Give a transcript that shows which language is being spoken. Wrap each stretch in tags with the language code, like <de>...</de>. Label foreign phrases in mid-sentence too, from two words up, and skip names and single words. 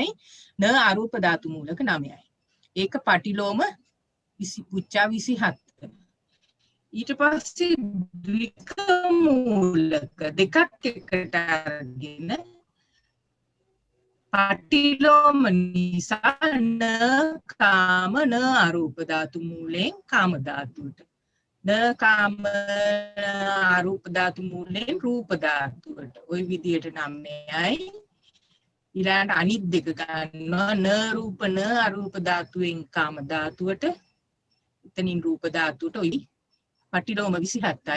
<si>න අරූප ධාතු මූලක 9යි. ඒක පටිලෝම පුච්චා 27. ඊට පස්සේ ද්වික මූලක දෙකක් එකට අරගෙන පටිලෝම නිසා න කාම න අරූප ධාතු මූලෙන් කාම ධාතුවට. න කාම අරූප ධාතු මූලෙන් රූප ධාතුවට. ওই විදිහට 9යි. ඊළඟට අනිත් දෙක ගන්නවා න රූප න අරූප ධාතුවෙන් කාම ධාතුවට. එතනින් රූප ධාතුවට ඔයි පටිලෝම 27යි.</si>